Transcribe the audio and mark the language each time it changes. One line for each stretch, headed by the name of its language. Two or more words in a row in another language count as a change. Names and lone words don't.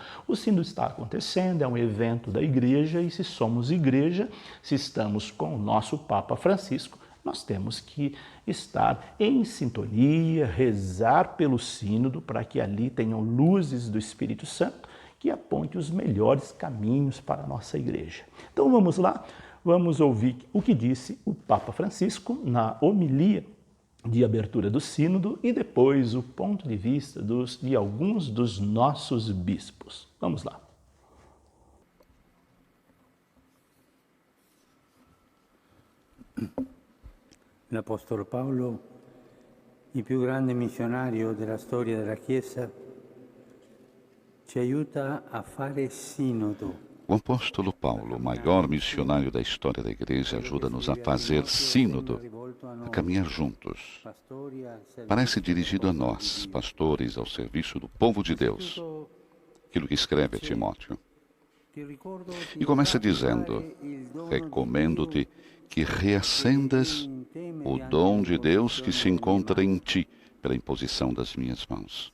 Portuguese: O sínodo está acontecendo, é um evento da igreja, e se somos igreja, se estamos com o nosso Papa Francisco, nós temos que estar em sintonia, rezar pelo sínodo, para que ali tenham luzes do Espírito Santo, que aponte os melhores caminhos para a nossa igreja. Então vamos lá, vamos ouvir o que disse o Papa Francisco na homilia de abertura do sínodo e depois o ponto de vista de alguns dos nossos bispos. Vamos lá.
Italian: L'Apostolo Paolo, il più grande missionario della storia della Chiesa, ci aiuta a fare sínodo.
Portuguese: O apóstolo Paulo, o maior missionário da história da Igreja, ajuda-nos a fazer sínodo, a caminhar juntos. Parece dirigido a nós, pastores, ao serviço do povo de Deus. Aquilo que escreve a Timóteo. E começa dizendo: recomendo-te que reacendas o dom de Deus que se encontra em ti, pela imposição das minhas mãos.